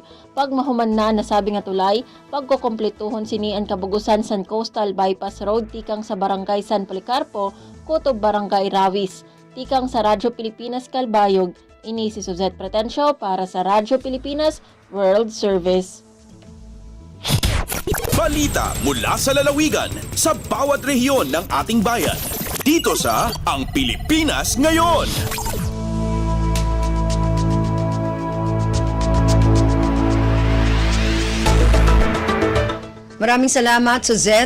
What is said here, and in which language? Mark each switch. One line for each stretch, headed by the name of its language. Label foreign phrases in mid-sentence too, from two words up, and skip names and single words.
Waray: Pag mahuman na nasabi nga tulay, pagkukumpletuhon sini ang kabugusan sa Coastal Bypass Road tikang sa barangay San Policarpo, Kutob Barangay Rawis. Tikang sa Radyo Pilipinas Calbayog, ini si Suzette Pretencio para sa Radyo Pilipinas World Service.
Filipino: Balita mula sa lalawigan sa bawat rehiyon ng ating bayan. Dito sa Ang Pilipinas Ngayon. Maraming salamat, Suzette.